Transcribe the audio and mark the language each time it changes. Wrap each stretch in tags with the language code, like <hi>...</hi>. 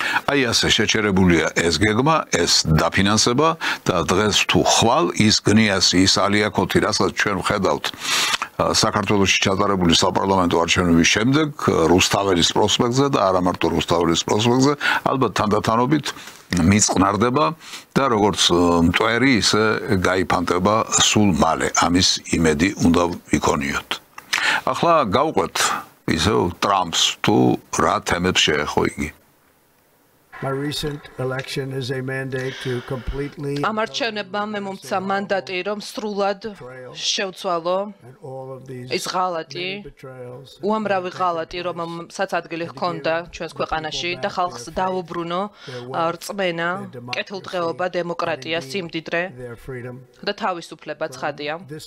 <ka>აი ასე შეჩერებულია ეს გეგმა, ეს დაფინანსება და დღეს თუ ხვალ ის გნიასი, ის ალიაკოთი, რასაც ჩვენ ვხედავთ საქართველოში ჩატარებული საპარლამენტო არჩევნების შემდეგ რუსთაველის პროსპექტზე და არა მარტო რუსთაველის პროსპექტზე, ალბათ თანდათანობით მიწყნარდება და როგორც მტვერი ისე გაიფანტება სულ მალე. ამის იმედი უნდა ვიქონიოთ. ახლა გავყვეთ ისევ ტრამპს თუ რა თემებს შეეხო იგი.</ka> <en>My recent election is a mandate to completely</en> <ka>ამ არჩევნებმა მე მომცა მანდატი, რომ სრულად შევცვალო ის ღალატი, უამრავი ღალატი, რომელსაც ადგილი ჰქონდა ჩვენს ქვეყანაში და ხალხს დაუბრუნო რწმენა, კეთილდღეობა, დემოკრატია, სიმდიდრე და თავისუფლება ცხადია.</ka>